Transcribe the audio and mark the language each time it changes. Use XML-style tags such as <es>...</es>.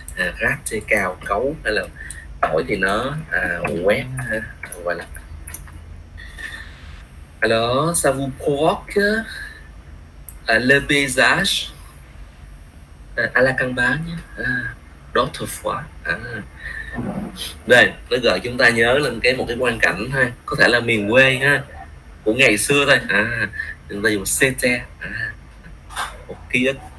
<vi>Rate cào cấu, hay là chổi thì nó quét ha.</vi> <fr>Voilà. Alors, ça vous provoque le paysage à la campagne d'autrefois.</fr> <vi>Đây, nó gợi chúng ta nhớ lên một cái quan cảnh ha, có thể là miền quê ha, của ngày xưa thôi. Chúng ta dùng c'était, một ký ức.</vi>